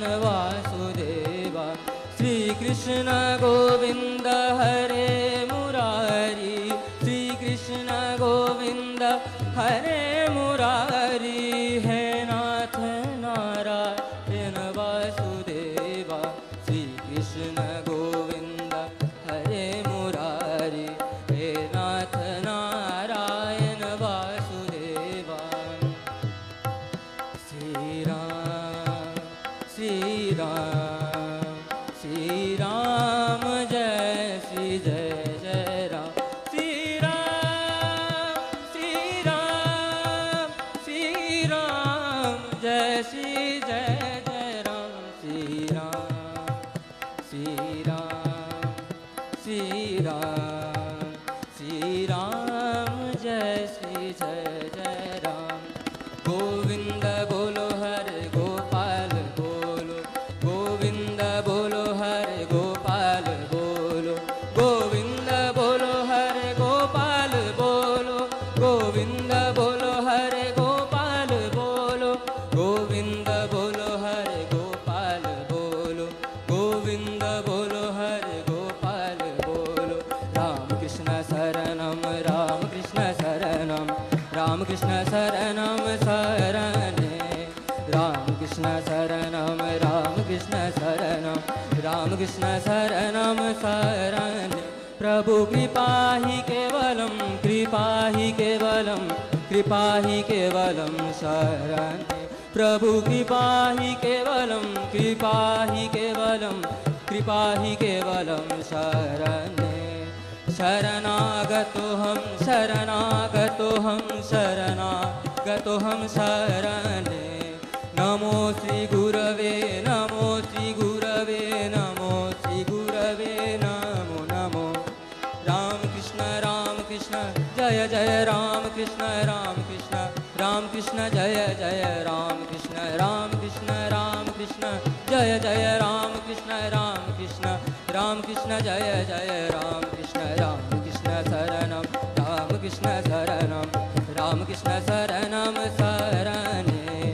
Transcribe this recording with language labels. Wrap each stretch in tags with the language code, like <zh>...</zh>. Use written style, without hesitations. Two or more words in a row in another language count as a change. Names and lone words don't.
<sa>वासुदेवा, श्री कृष्ण गोविंद हरे मुरारी, श्री कृष्ण गोविंद हरे मुरारी, हे नाथ नारायण वासुदेवा, श्री कृष्ण गोविंद हरे मुरारी, हे नाथ नारायण वासुदेवा।</sa> <hi>श्री राम श्री राम श्री राम जय श्री जय जय राम, श्री राम श्री राम श्री राम जय श्री जय जय राम, श्री राम श्री राम श्री राम श्री राम जय श्री जय जय राम। गोविंद बोलो हरे गोपाल बोलो, गोविंद बोलो हरे गोपाल बोलो, गोविंद बोलो हरे गोपाल बोलो, गोविंद बोलो हरे गोपाल बोलो, गोविंद बोलो हरे गोपाल बोलो, गोविंद बोलो हरे गोपाल बोलो।</hi> <sa>राम कृष्ण शरणम राम कृष्ण शरणम, राम कृष्ण शरणम शरणे, राम कृष्ण शरणम राम कृष्ण शरणम, राम कृष्ण शरणम शरणे। प्रभु कृपा ही केवलम, कृपा ही केवलम, कृपा ही केवलम शरणे। प्रभु कृपा ही केवलम, कृपा ही केवलम, कृपा ही केवलम शरणे। शरणागतो हम शरणागतो हम शरणागतो हम शरणे। नमो श्री गुरवे नमो श्री गुरवे नमो श्री गुरवे नमो नमो। राम कृष्ण जय जय राम कृष्ण राम कृष्ण जय जय राम कृष्ण जय जय राम कृष्ण राम कृष्ण जय जय राम कृष्ण शरणम राम कृष्ण शरणम राम कृष्ण शरणम शरणे।</sa>